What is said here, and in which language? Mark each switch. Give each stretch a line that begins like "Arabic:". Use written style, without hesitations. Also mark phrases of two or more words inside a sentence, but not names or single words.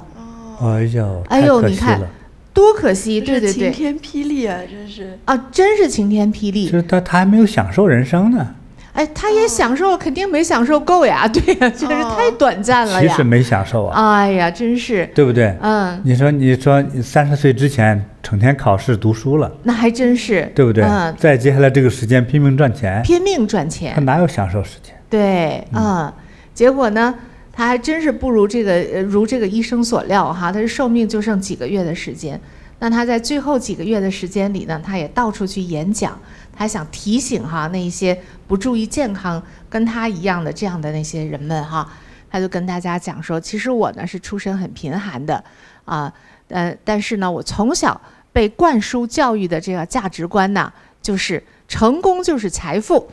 Chinese: 哎呦，你看多可惜，對对对，晴天霹靂啊，真是啊，真是晴天霹靂。就是他還沒有享受人生呢。他也享受，肯定沒享受夠呀，對呀，真是太短暫了呀。其實沒享受啊。哎呀，真是，對不對？你說30歲之前成天考試讀書了，那還真是，對不對？再接下來這個時間拼命賺錢，他哪有享受時間？對，結果呢？他還真是不如這個醫生所料哈，他的壽命就剩幾個月的時間。那他在最後幾個月的時間裡呢，他也到處去演講，他想提醒那一些不注意健康跟他一樣的這樣的那些人們哈，他就跟大家講說，其實我呢是出身很貧寒的但是呢我從小被灌輸教育的這個價值觀呢，就是成功就是財富。